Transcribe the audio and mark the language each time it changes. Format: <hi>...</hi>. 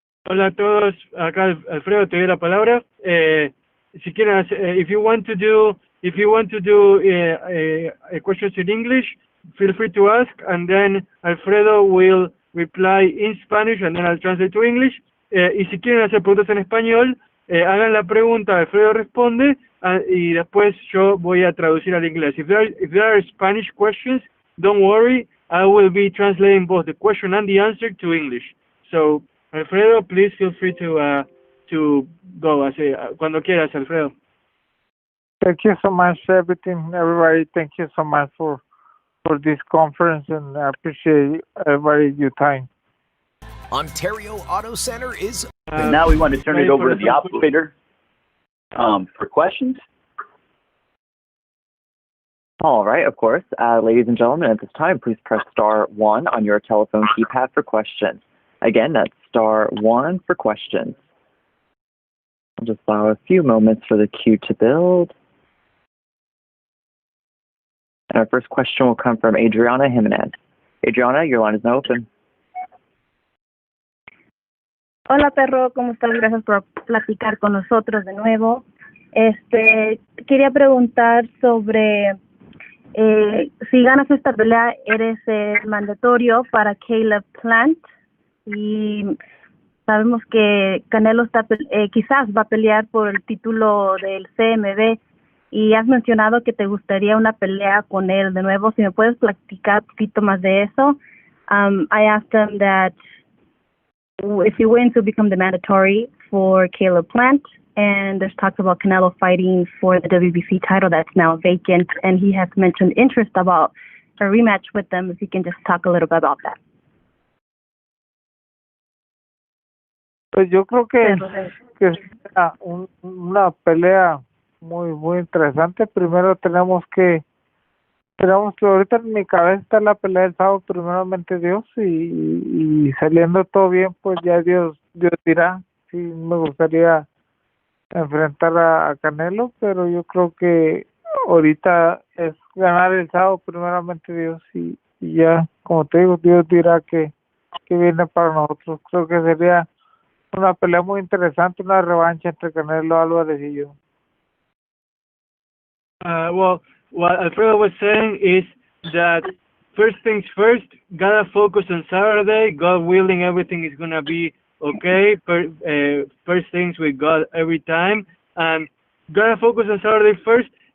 <es>Hola a todos, acá Alfredo, te doy la palabra. Si quieren,</es> <en>if you want to do questions in English, feel free to ask, and then Alfredo will reply in Spanish, and then I'll translate to English.</en> <es>Y si quieren hacer preguntas en español, hagan la pregunta, Alfredo responde, y después yo voy a traducir al inglés.</es> <en>If there are Spanish questions, don't worry, I will be translating both the question and the answer to English. So, Alfredo, please feel free to go.</en> <es>Así, cuando quieras, Alfredo.</es> <en>Thank you so much, everybody. Thank you so much for this conference, and I appreciate everybody your time. Ontario Auto Center is. And now we want to turn it over to the operator for questions. All right, of course. Ladies and gentlemen, at this time, please press *1 on your telephone keypad for questions. Again, that's *1 for questions. I'll just allow a few moments for the queue to build. And our first question will come from Adriana Jimenez. Adriana, your line is now open.</en> <es>Hola, Perro, ¿cómo estás? Gracias por platicar con nosotros de nuevo. Quería preguntar sobre si ganas esta pelea, ¿eres mandatorio para Caleb Plant? Y sabemos que Canelo quizás va a pelear por el título del CMB, y has mencionado que te gustaría una pelea con él de nuevo. Si me puedes platicar un poquito más de eso.</es> <en>I asked him that if he wins, he'll become the mandatory for Caleb Plant, and there's talks about Canelo fighting for the WBC title that's now vacant, and he has mentioned interest about a rematch with them. If you can just talk a little bit about that.</en> <es>Pues yo creo que será una pelea muy interesante. Primero tenemos que ahorita en mi cabeza está la pelea del sábado, primeramente Dios, y saliendo todo bien, pues ya Dios dirá. Sí, me gustaría enfrentar a Canelo, pero yo creo que ahorita es ganar el sábado, primeramente Dios, y ya, como te digo, Dios dirá que viene para nosotros. Creo que sería una pelea muy interesante, una revancha entre Canelo Álvarez y yo.</es> <en>Well, what Alfredo was saying is that first things first, gotta focus on Saturday. God willing, everything is gonna be okay. First things we got every time, and gotta focus on Saturday first.</en>